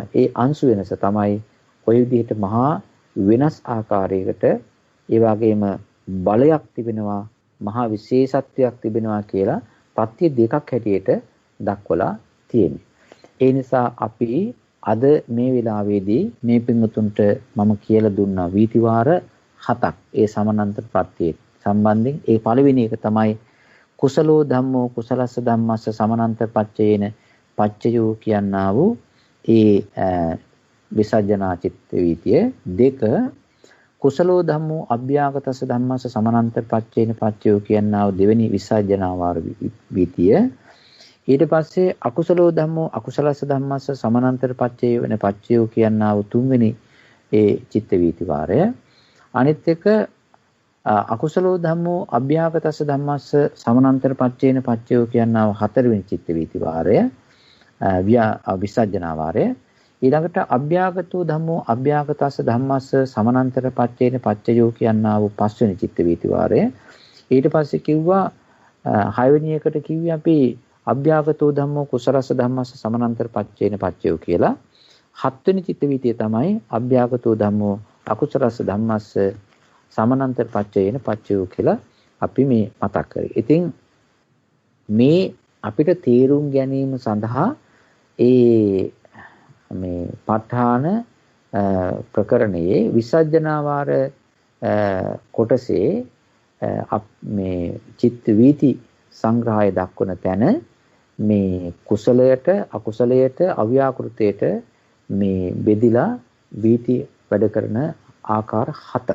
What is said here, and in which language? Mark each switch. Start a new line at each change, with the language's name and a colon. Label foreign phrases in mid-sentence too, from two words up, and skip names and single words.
Sinhala: ඒ අංශු වෙනස තමයි ඔය විදිහට මහා වෙනස් ආකාරයකට ඒ වගේම බලයක් තිබෙනවා, මහා විශේෂත්වයක් තිබෙනවා කියලා පත්‍ය දෙකක් හැටියට දක්වලා තියෙනවා. ඒ නිසා අපි අද මේ වෙලාවේදී මේ පින්වතුන්ට මම කියලා දුන්නා වීතිවාර 7ක් ඒ සමානන්තර ප්‍රත්‍යය සම්බන්ධයෙන්. ඒ පළවෙනි එක තමයි
Pali: කුසලෝ ධම්මෝ කුසලස්ස ධම්මස්ස සමානන්තර පච්චයේන පච්චයෝ
Sinhala: කියනා වූ ඒ විසජ්ජනා චිත්ත වීතිය. දෙක
Pali: කුසලෝ ධම්මෝ අභ්‍යාගතස්ස ධම්මස්ස සමානන්තර පච්චේන පච්චයෝ
Sinhala: කියනා වූ දෙවෙනි විසජ්ජනා වාර වීතිය. ඊට පස්සේ
Pali: අකුසලෝ ධම්මෝ අකුසලස්ස ධම්මස්ස සමානන්තර පච්චේ වෙන පච්චයෝ
Sinhala: කියනා වූ තුන්වෙනි ඒ චිත්ත වීති වාරය. අනිත් එක
Pali: අකුසලෝ ධම්මෝ අභ්‍යාගතස්ස ධම්මස්ස සමානන්තර පච්චේන පච්චයෝ
Sinhala: කියනා වූ හතරවෙනි චිත්ත වීති වාරය විසජ්ජනා වාරය. ඊළඟට
Pali: අභ්‍යාගතෝ ධම්මෝ අභ්‍යාගතස්ස ධම්මස්ස සමානන්තර පච්චේන පච්චයෝ
Sinhala: කියනා වූ පස්වෙනි චිත්ත වීති වාරය. ඊට පස්සේ කිව්වා හයවෙනි එකට කිව්වේ අපි
Pali: අභ්‍යාගතෝ ධම්මෝ කුසලස්ස ධම්මස්ස සමානන්තර පච්චේන පච්චයෝ
Sinhala: කියලා. හත්වෙනි චිත්ත වීතිය තමයි
Pali: අභ්‍යාගතෝ ධම්මෝ අකුසලස්ස ධම්මස්ස සමානන්තර පච්චේන පච්චයෝ
Sinhala: කියලා අපි මේ මතක් කරේ. ඉතින් මේ අපිට තේරුම් ගැනීම සඳහා මේ ප ဋ ාණ ප්‍රකරණයේ විසජ්ජනා වාර කොටසේ මේ චිත්ත වීති සංග්‍රහය දක්වන තැන මේ කුසලයට අකුසලයට අව්‍යාකෘතයට මේ බෙදිලා වීති වැඩ කරන ආකාර 7.